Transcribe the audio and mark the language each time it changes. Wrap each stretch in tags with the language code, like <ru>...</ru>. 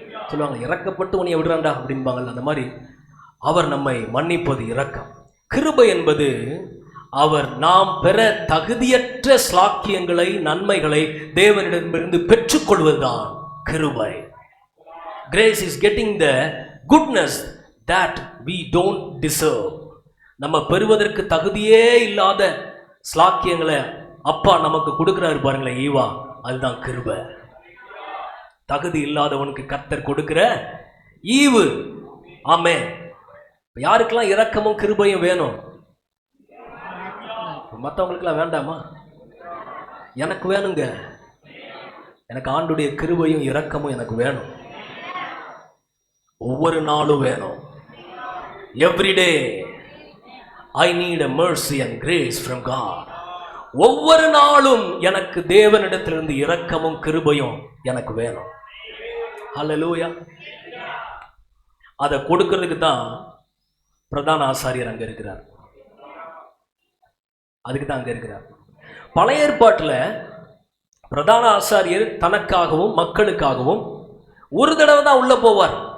<ta>சொல்லுவாங்க, இரக்கப்பட்டு உன்னை விடுறாண்டா அப்படின்பாங்கல்ல, அந்த மாதிரி அவர் நம்மை மன்னிப்பது இரக்கம். கிருபை என்பது அவர் நாம் பெற தகுதியற்ற ஸ்லாக்கியங்களை, நன்மைகளை தேவனிடமிருந்து பெற்றுக்கொள்வதுதான் கிருபை.</ta> <en>Grace is getting the goodness that we don't deserve.</en> <ta>நம்ம பெறுவதற்கு தகுதியே இல்லாத ஸ்லாக்கியங்களை அப்பா நமக்கு கொடுக்கிறாரு பாருங்களேன், ஈவா, அதுதான் கிருபை. தகுதி இல்லாதவனுக்கு கர்த்தர் கொடுக்கிற ஈவு. ஆமென். யாருக்கெல்லாம் இரக்கமும் கிருபையும் வேணும்? மற்றவங்களுக்கெல்லாம் வேண்டாமா? எனக்கு வேணுங்க. எனக்கு ஆண்டுடைய கிருபையும் இரக்கமும் எனக்கு வேணும். ஒவ்வொரு நாளும் வேணும்.</ta> <en>Every day I need a mercy and grace from God.</en> <ta>ஒவ்வொரு நாளும் எனக்கு தேவனிடத்திலிருந்து இரக்கமும் கிருபையும் எனக்கு வேணும். ஹல்லேலூயா. அதை கொடுக்கிறதுக்கு தான் பிரதான ஆசாரியர் அங்க இருக்கிறார். அதுக்கு தான் அங்க இருக்கிறார். பழைய ஏற்பாட்டில் பிரதான ஆசாரியர் தனக்காகவும் மக்களுக்காகவும் ஒரு தடவை தான் உள்ள போவார்.</ta>